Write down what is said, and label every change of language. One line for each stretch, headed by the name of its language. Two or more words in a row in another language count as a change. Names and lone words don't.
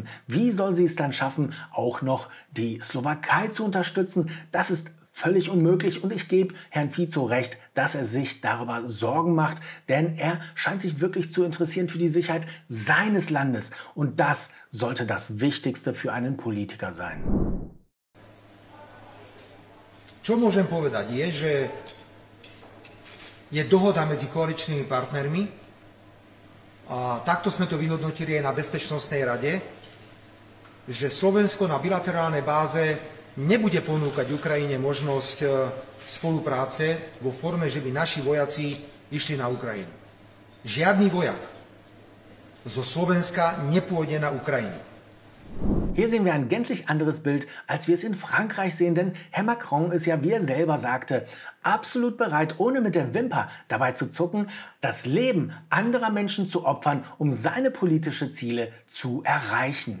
German: Wie soll sie es dann schaffen, auch noch die Slowakei zu unterstützen? Das ist völlig unmöglich und ich gebe Herrn Fico recht, dass er sich darüber Sorgen macht, denn er scheint sich wirklich zu interessieren für die Sicherheit seines Landes und das sollte das Wichtigste für einen Politiker sein.
Slovak: Čo môžem povedať je, že je dohoda medzi koaličnými partnermi a takto sme to vyhodnotili aj na Bezpečnostnej rade, že Slovensko na bilaterálnej báze nebude ponúkať Ukrajine možnosť spolupráce vo forme, že by naši vojaci išli na Ukrajinu. Žiadny vojak zo Slovenska nepôjde na Ukrajinu.
German: Hier sehen wir ein gänzlich anderes Bild, als wir es in Frankreich sehen, denn Herr Macron ist ja, wie er selber sagte, absolut bereit, ohne mit der Wimper dabei zu zucken, das Leben anderer Menschen zu opfern, um seine politischen Ziele zu erreichen.